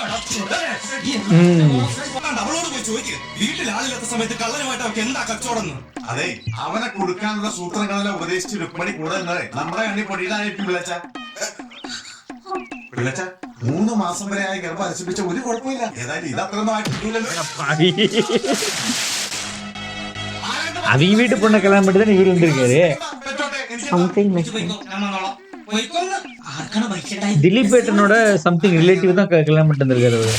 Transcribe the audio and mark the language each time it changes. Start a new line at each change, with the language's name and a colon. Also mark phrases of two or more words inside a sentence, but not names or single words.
Malayalam: അവളോട് പോയി ചോദിക്ക്, വീട്ടിൽ ആളില്ലാത്ത സമയത്ത് കള്ളനുമായിട്ട് അവർക്ക് എന്താ കച്ചവടം. അതെ, അവനെ കൊടുക്കാനുള്ള സൂത്രങ്ങളെല്ലാം ഉപദേശിച്ച് രുക്മണി കൂടെ നിന്നേ നമ്മുടെ കണ്ണി പൊടിയിലായിരിക്കും പിള്ളച്ച. 3 മാസം വരെ ആയി ഗർഭം അലസിപ്പിച്ച ഒരു കുഴപ്പമില്ല. ഏതായാലും ഇതത്രയൊന്നും ആയിട്ടില്ലല്ലോ.
Tamil: அவங்க வீட்டு பொண்ணை கல்யாணம் பண்ணி தான் இவர் வந்திருக்காரு. திலீப் ஏட்டனோட
English: something relative
Tamil: தான் கல்யாணம் பண்ணிட்டு வந்திருக்காரு அவரு.